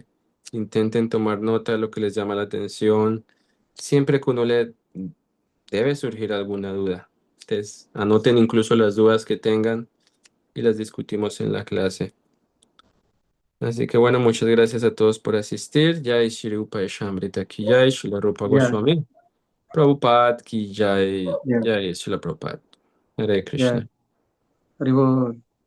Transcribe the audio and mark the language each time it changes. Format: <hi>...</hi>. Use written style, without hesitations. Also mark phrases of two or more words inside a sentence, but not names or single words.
<es>Intenten tomar nota de lo que les llama la atención. Siempre que uno lee, debe surgir alguna duda. Entonces, anoten incluso las dudas que tengan y las discutimos en la clase. Así que bueno, muchas gracias a todos por asistir.</es> <hi>जय श्री रूप शमृत की जय, श्रील रूप</hi> <es>Ya,</es> <hi>गोस्वामी। प्रभुपाद की जय,</hi> <es>ya,</es> <hi>जय श्रील प्रभुपाद। हरे</hi> <es>ya.</es> <hi>Krishna. Haribol.</hi>